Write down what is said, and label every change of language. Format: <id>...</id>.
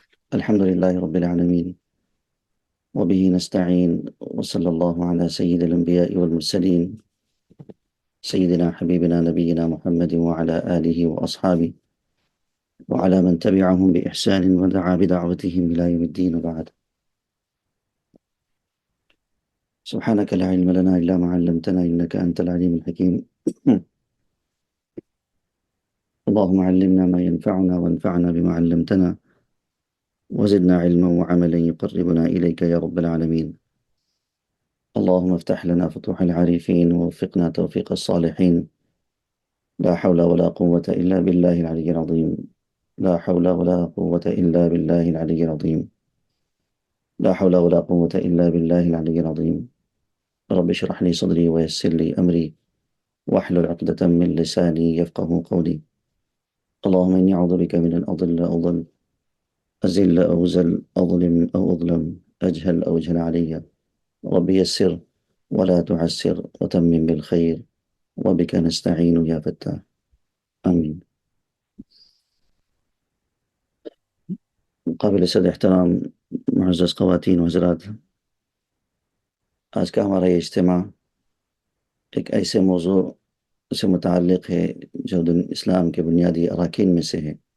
<ar>الحمد للہ رب العالمین، وبہ نستعین، وصلی اللہ علی سید الانبیاء والمرسلین، سیدنا حبیبنا نبینا محمد وعلی آلہ واصحابہ وعلى من تبعهم بإحسان ودعا بدعوتهم إلى يوم الدين، وبعد. سبحانك لا علم لنا إلا ما علمتنا إنك أنت العليم الحكيم. اللهم علمنا ما ينفعنا وانفعنا بما علمتنا وزدنا علما وعملا يقربنا إليك يا رب العالمين. اللهم افتح لنا فتوح العارفين ووفقنا توفيق الصالحين. لا حول ولا قوة إلا بالله العلي العظيم. لا حول ولا قوة إلا بالله العلي العظيم. لا حول ولا قوة إلا بالله العلي العظيم. رب اشرح لي صدري ويسر لي أمري واحلل عقدة من لساني يفقه قولي. اللهم إني أعوذ بك من أن أضل أزل أو زل، أظلم أو أظلم، أجهل أو أجهل علي. رب يسر ولا تعسر وتمم بالخير وبك نستعين يا فتاح، آمين۔</ar> <ur>قابل صد احترام معزز خواتین و حضرات، آج کا ہمارا یہ اجتماع ایک ایسے موضوع سے متعلق ہے جو اسلام کے بنیادی اراکین میں سے ہے۔</ur>